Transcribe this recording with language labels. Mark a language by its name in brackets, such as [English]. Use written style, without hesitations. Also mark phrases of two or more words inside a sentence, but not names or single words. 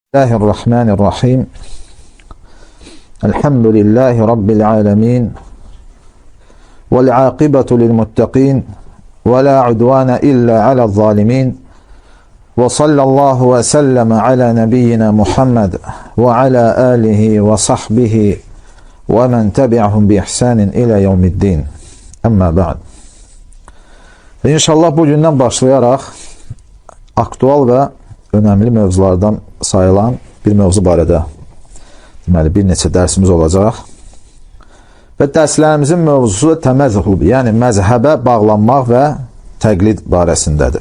[Arabic] بسم الله الرحمن الرحيم. الحمد لله رب العالمين. والعاقبة للمتقين. ولا عدوان إلا على الظالمين. وصلى الله وسلم على نبينا محمد وعلى آله وصحبه ومن تبعهم بإحسان إلى يوم الدين. أما بعد. [Azerbaijani] İnşallah bugündən başlayaraq aktual və önemli mövzulardan sayılan bir mövzu barədə deməli bir neçə dərsimiz olacaq. Və dərslərimizin mövzusu təməzzüh, yəni məzhəbə bağlanmaq və təqlid barəsindədir.